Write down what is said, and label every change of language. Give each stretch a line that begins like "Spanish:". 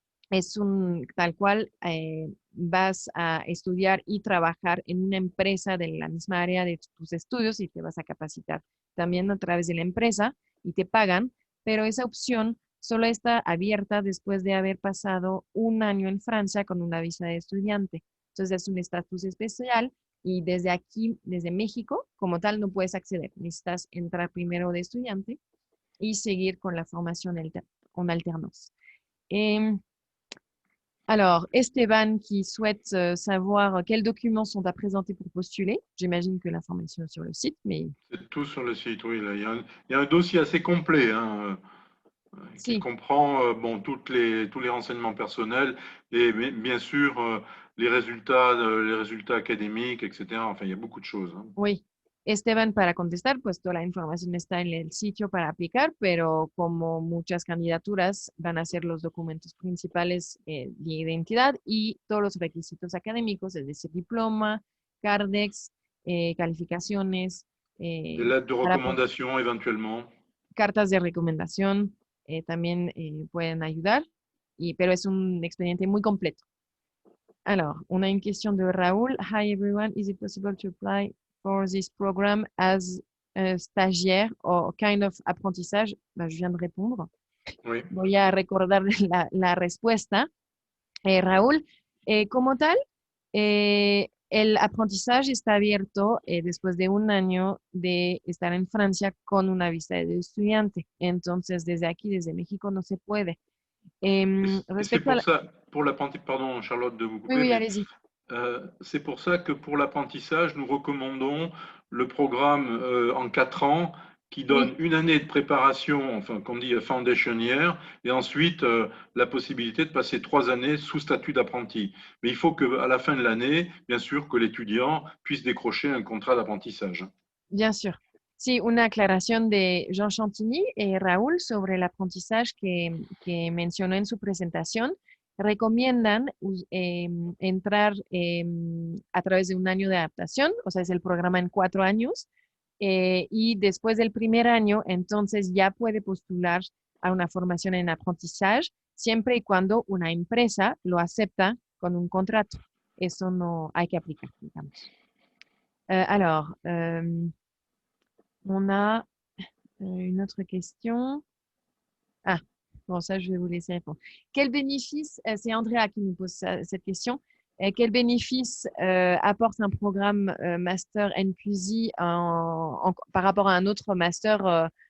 Spanish: Es tal cual vas a estudiar y trabajar en una empresa de la misma área de tus estudios y te vas a capacitar también a través de la empresa y te pagan, pero esa opción solo está abierta después de haber pasado un año en Francia con una visa de estudiante. Entonces es un estatus especial y desde aquí, desde México, como tal, no puedes acceder. Necesitas entrar primero de estudiante y seguir con la formación en alternance.
French: Alors, Esteban qui souhaite savoir quels documents sont à présenter pour postuler. J'imagine que l'information est sur le site, mais... C'est tout sur le site, oui. Là. Il y a un dossier assez complet hein, qui comprend tous les renseignements personnels et bien sûr les résultats académiques, etc. Enfin, il y a beaucoup de choses. Hein. Oui.
Spanish: Esteban, para contestar, pues toda la información está en el sitio para aplicar, pero como muchas candidaturas van a ser los documentos principales de identidad y todos los requisitos académicos, es decir, diploma, Cardex, calificaciones.
French: Des lettres de recommandation éventuellement.
Spanish: Cartas de recomendación también pueden ayudar, pero es un expediente muy completo.
French: Alors, on a une question de Raoul.
English: Hi everyone, is it possible to apply for this program as a stagiaire or kind of apprentissage?
French: Je viens de répondre. Oui.
Spanish: Voy a recordar la respuesta. Raúl, como tal, el aprendizaje está abierto después de un año de estar en Francia con una visa de estudiante. Entonces, desde aquí, desde México, no se puede.
French: C'est pour ça, pour l'apprentissage, pardon Charlotte de vous couper, oui, allez-y. C'est pour ça que pour l'apprentissage, nous recommandons le programme en 4 ans qui donne une année de préparation, enfin qu'on dit foundation year, et ensuite la possibilité de passer 3 années sous statut d'apprenti. Mais il faut qu'à la fin de l'année, bien sûr, que l'étudiant puisse décrocher un contrat d'apprentissage. Bien sûr.
Spanish: Sí, una aclaración de Jean Chantini y Raúl sobre el aprendizaje que mencionó en su presentación. Recomiendan entrar a través de un año de adaptación, o sea, es el programa en 4 años, y después del primer año, entonces ya puede postular a una formación en aprendizaje, siempre y cuando una empresa lo acepta con un contrato. Eso no hay que aplicar, digamos.
French: Alors, on a une autre question. Ah, bon, ça, je vais vous laisser répondre. Quel bénéfice, c'est Andrea qui nous pose cette question, quel bénéfice apporte un programme master N+i par rapport à un autre master